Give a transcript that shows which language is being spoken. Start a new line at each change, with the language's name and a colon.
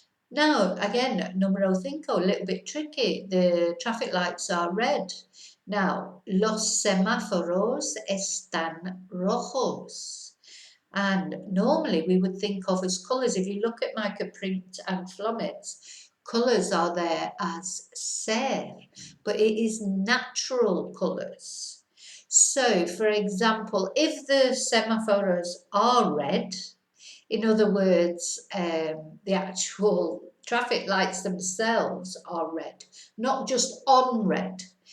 English: Now, again,
Spanish: número cinco,
English: a little bit tricky. The traffic lights are red.
Spanish: Now, los semáforos están rojos.
English: And normally we would think of as colours. If you look at Micah Print and Flommett's, colours are there as ser, but it is natural colours. So, for example, if the semáforos are red, in other words, the actual traffic lights themselves are red, not just on red.